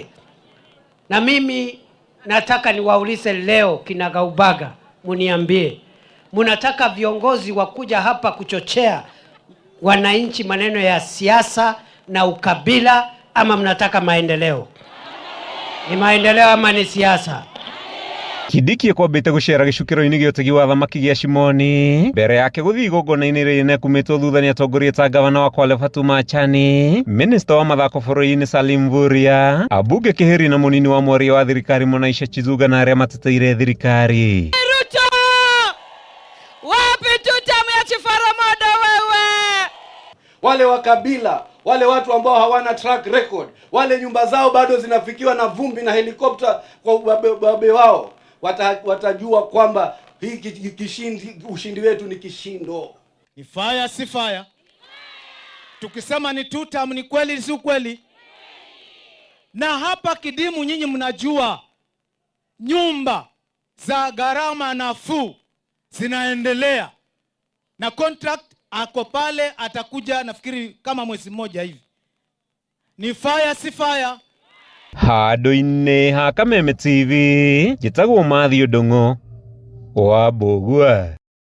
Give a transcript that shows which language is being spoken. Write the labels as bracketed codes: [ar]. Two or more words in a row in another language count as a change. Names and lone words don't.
[sw] Na mimi nataka niwaulize leo kinagaubaga, muniambie, mnataka viongozi wakuja hapa kuchochea wananchi maneno ya siasa na ukabila ama mnataka maendeleo? Ni maendeleo ama ni siasa? [ki] Kindiki ekwambĩte gũcera gĩcukĩro-inĩ gĩa ũtegi wa thamaki gĩa Shimoni mbere yake gũthiĩ igongona-inĩ rĩnene kumĩtwo thutha nĩ atongoria ta gavana wa Kwale Fatuma Achani, minista wa mathako bũrũri-inĩ Salim Mvurya, ambunge Kĩhĩri na mũnini wa mwaria wa thirikari Mwanaisha Chizuga na arĩa mateteire thirikari. [sw] Ruto! Wapi tutamu ya Chifaramodo wewe? Wale wa kabila, wale watu ambao hawana [en] track record, [sw] wale nyumba zao bado zinafikiwa na vumbi na helikopta kwa ubabe wao, watajua kwamba ushindi wetu ni kishindo. Ni fire si fire. Tukisema ni tutam ni kweli si kweli? Na hapa Kidimu nyinyi mnajua nyumba za gharama nafuu zinaendelea. Na contract ako pale atakuja nafikiri kama mwezi mmoja hivi. Ni fire si fire? [ki] Handũ-inĩ ha Kameme TV, njĩtagwo Matthew Ndung'u wa Mbũgua.